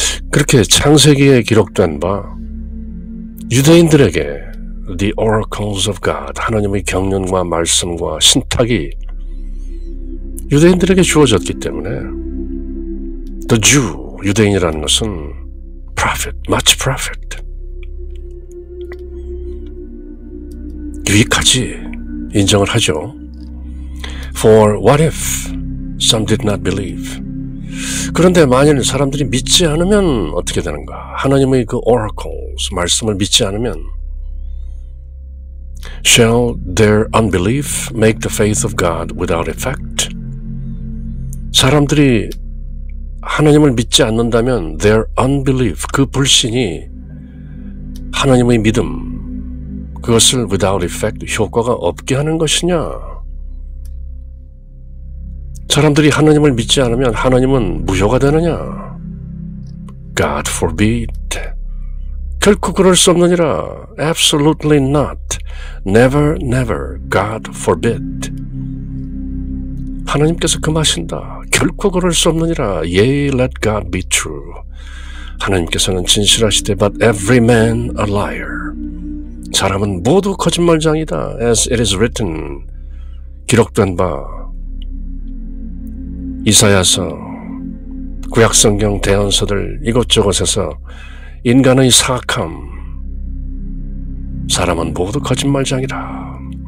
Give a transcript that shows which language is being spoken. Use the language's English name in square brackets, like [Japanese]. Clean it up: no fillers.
[Korean] 그렇게 창세기에 기록된 바 유대인들에게 [English] The oracles of God, [Korean] 하나님의 경륜과 말씀과 신탁이 유대인들에게 주어졌기 때문에 [English] The Jew, [Korean] 유대인이라는 것은 prophet, 마치 prophet, 유익하지 인정을 하죠. [English] For what if some did not believe? [Korean] 그런데 만일 사람들이 믿지 않으면 어떻게 되는가? 하나님의 그 [English] oracles, [Korean] 말씀을 믿지 않으면 [English] Shall their unbelief make the faith of God without effect? [Korean] 사람들이 하나님을 믿지 않는다면 [English] their unbelief, [Korean] 그 불신이 하나님의 믿음, 그것을 [English] without effect, [Korean] 효과가 없게 하는 것이냐? 사람들이 하나님을 믿지 않으면 하나님은 무효가 되느냐? [English] God forbid. [Korean] 결코 그럴 수 없느니라. [English] Absolutely not. Never, never. God forbid. [Korean] 하나님께서 금하신다. 결코 그럴 수 없느니라. [English] Yea, let God be true. [Korean] 하나님께서는 진실하시되 [English] but every man a liar. [Korean] 사람은 모두 거짓말장이다. [English] As it is written. [Korean] 기록된 바 이사야서, 구약성경 대언서들 이곳저곳에서 인간의 사악함, 사람은 모두 거짓말장이라.